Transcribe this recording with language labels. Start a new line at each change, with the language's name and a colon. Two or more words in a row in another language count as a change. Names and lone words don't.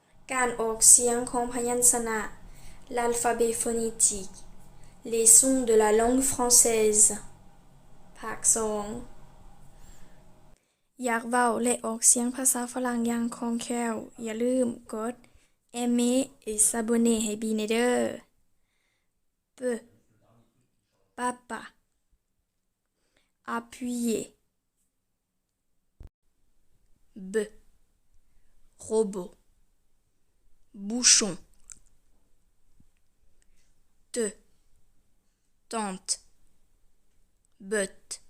Thai: การออกเสียงของพยัญชนะ
French: l'alphabet phonétique les sons de la langue française ภาค2
Northeastern Thai: อยากเว้าและออกเสียงภาษาฝรั่งอย่างคล่องแคล่วอย่าลืมกด
French: aimer et s'abonner
Northeastern Thai: ให้บีเด้อ
French: P papa appuyer B robot bouchon T tente botte